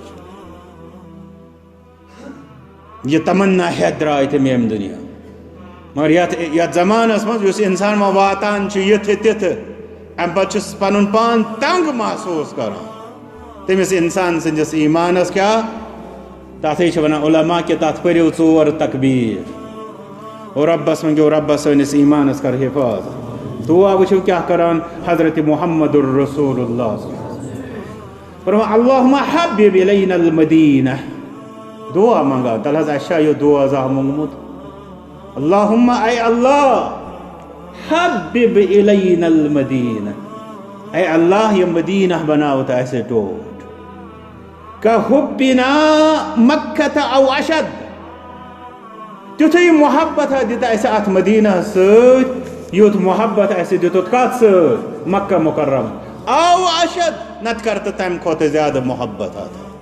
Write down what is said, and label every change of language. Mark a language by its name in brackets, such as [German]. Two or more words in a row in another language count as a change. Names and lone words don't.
[Kashmiri] یہ تمنا ہیتھ درٛاے تِم ییٚمہِ دُنیا مگر یتھ زمانس منٛز یُس انسان وۄنۍ واتان چھُ یِتھٕ تِتھٕ امہِ پتہٕ چھُ پنُن پان تنگ محسوٗس کران تٔمِس انسان سٕنٛدِس ایٖمانس کیٛاہ تتھے چھِ ونان علما کہ تتھ پٔرِو 4 تکبیٖر اور ربس منٛگیو ربس سٲنِس ایٖمانس کر حفاظت دعا وٕچھِو کیٛاہ کران حضرت محمد الرسول اللہ فرمان [Arabic] اللہم حبب الینا المدینہ [Kashmiri] دعا منگا تل حظ اَسہِ چھا یہِ دعا زانٛہہ موٚنگمُت اللہم اے اللہ [Arabic] حبب الینا المدینہ [Kashmiri] اے اللہ یہ مدینہ بناو تہٕ اَسہِ ٹوٹھ [Arabic] کحبنا مکہ او اشد [Kashmiri] تیُتھُے محبت دِتھ اَسہِ اتھ مدینہ سۭتۍ یُتھ محبت اَسہِ دِتُتھ کتھ سۭتۍ مکہ مکرم [Arabic] او اشد [Kashmiri] نتہٕ کر تہٕ تمہِ کھۄتہٕ زیادٕ محبت اتھ